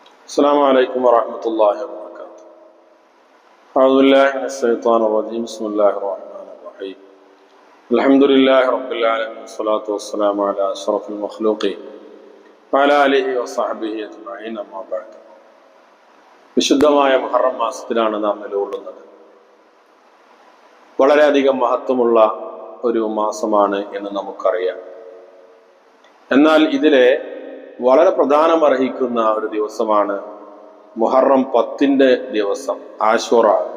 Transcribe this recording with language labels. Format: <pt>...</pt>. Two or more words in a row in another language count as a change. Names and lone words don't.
<ar>السلام عليكم ورحمة الله وبركاته. أعوذ بالله من الشيطان الرجيم. بسم الله الرحمن الرحيم. الحمد لله رب العالمين والصلاة والسلام على أشرف المخلوقين وعلى آله وصحبه أجمعين. أما بعد.</ar> <ml>വിശുദ്ധമായ മുഹറം മാസത്തിലാണ് നാം നിലകൊള്ളുന്നത്. വളരെയധികം മഹത്വമുള്ള ഒരു മാസമാണ് എന്ന് നമുക്കറിയാം. എന്നാൽ ഇതിലെ വളരെ പ്രധാനമർഹിക്കുന്ന ഒരു ദിവസമാണ് മുഹറം 10 ദിവസം ആശൂറ.</ml>